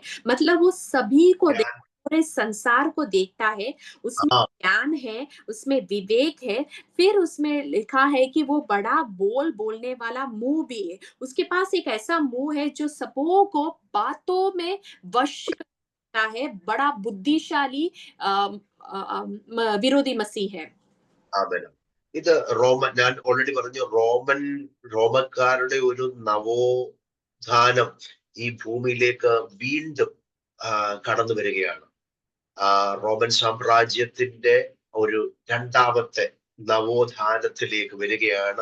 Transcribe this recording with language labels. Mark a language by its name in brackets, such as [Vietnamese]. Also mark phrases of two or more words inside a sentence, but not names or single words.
[Hindi] मतलब वो सभी को पूरे संसार को देखता है, उसमें ज्ञान है, उसमें विवेक है। फिर उसमें लिखा है कि वो बड़ा बोलने वाला मुंह भी है। उसके पास एक ऐसा मुंह है जो सबों को बातों में वश करता है। बड़ा बुद्धिशाली विरोधी मसीह है। [Malayalam] ഇത് ഞാൻ ഓൾറെഡി പറഞ്ഞു, റോമക്കാരുടെ ഒരു നവോത്ഥാനം ഈ ഭൂമിയിലേക്ക് വീണ്ടും കടന്നു വരികയാണ്. റോമൻ സാമ്രാജ്യത്തിന്റെ ഒരു 2ാമത്തെ നവോത്ഥാനത്തിലേക്ക് വരികയാണ്.